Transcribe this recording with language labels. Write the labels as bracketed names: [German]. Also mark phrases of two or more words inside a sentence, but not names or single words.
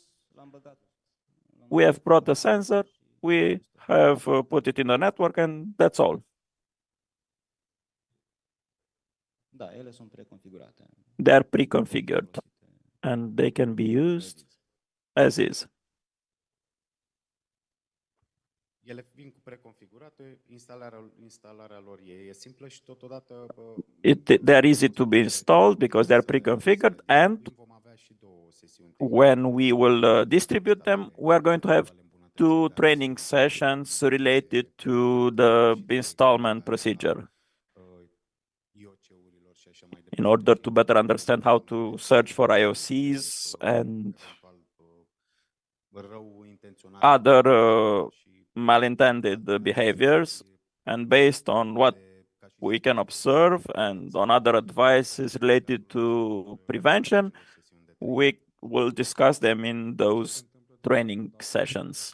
[English] We have brought the sensor. We have put it in the network, and that's all. They are pre-configured, and they can be used as is. [Romanian] Ele vin cu preconfigurate, instalarea lor e simplă și totodată... [English] They are easy to be installed because they are pre-configured, and when we will distribute them, we are going to have 2 training sessions related to the installment procedure in order to better understand how to search for IOCs and other malintended behaviors, and based on what we can observe and on other advices related to prevention, we will discuss them in those training sessions.